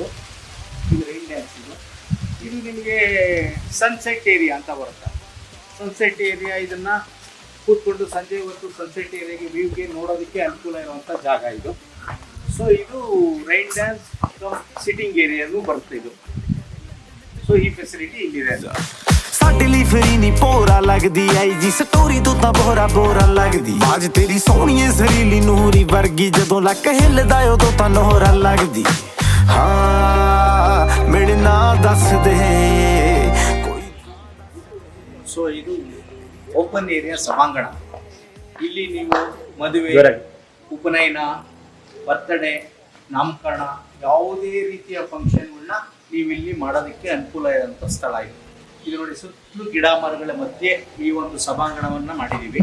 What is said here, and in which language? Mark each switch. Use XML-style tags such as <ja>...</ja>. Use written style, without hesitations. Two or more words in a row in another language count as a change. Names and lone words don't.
<kn>ಇದು</kn> <en>rain dance</en> <kn>ಇದು ನಿಮಗೆ</kn> <en>sunset area</en> <kn>ಅಂತ ಬರುತ್ತೆ.</kn> <en>sunset area</en> <kn>ಇದನ್ನು ಕೂತ್ಕೊಂಡು ಸಂಜೆ ಹೊತ್ತು</kn> <en>sunset area</en> <kn>ವ್ಯೂಗೆ ನೋಡೋದಕ್ಕೆ ಅನುಕೂಲ ಇರುವಂಥ ಜಾಗ ಇದು. ಸೊ ಇದು</kn> <en>rain dance sitting area</en> <kn>ಬರುತ್ತೆ ಇದು. ಸೊ ಈ ಫೆಸಿಲಿಟಿ ಇಲ್ಲಿದೆ.</kn> <pa>ਸਾਡੇ ਲਈ ਫਰੀ ਨਹੀਂ ਪੋਰਾ ਲੱਗਦੀ ਆਈ ਜੀ ਸਟੋਰੀ ਤੋਂ ਤਾਂ ਬੋਰਾ ਬੋਰਾ ਲੱਗਦੀ ਬਾਜ ਤੇਰੀ ਸੋਹਣੀਏ ਜ਼ਰੀਲੀ ਨੂਰੀ ਵਰਗੀ ਜਦੋਂ ਲੱਕ ਹਿੱਲਦਾ ਉਦੋਂ ਤਾਂ ਨੋਰਾ ਲੱਗਦੀ ਹਾਂ ਮੇਰੇ ਨਾਂ ਦੱਸ ਦੇ ਕੋਈ.</pa> <kn>ಸೊ ಇದು</kn> <en>open area</en> <kn>ಸಭಾಂಗಣ. ಇಲ್ಲಿ ನೀವು ಮದುವೆ, ಉಪನಯನ, ಬರ್ತ್ಡೇ, ನಾಮಕರಣ ಯಾವುದೇ ರೀತಿಯ ಫಂಕ್ಷನ್ಗಳನ್ನ ನೀವು ಇಲ್ಲಿ ಮಾಡೋದಕ್ಕೆ ಅನುಕೂಲ ಇರೋಂಥ ಸ್ಥಳ ಇದು. ಇದು ನೋಡಿ, ಸುತ್ತಲೂ ಗಿಡ ಮರಗಳ ಮಧ್ಯೆ ಈ ಒಂದು ಸಭಾಂಗಣವನ್ನು ಮಾಡಿದ್ದೀವಿ.</kn>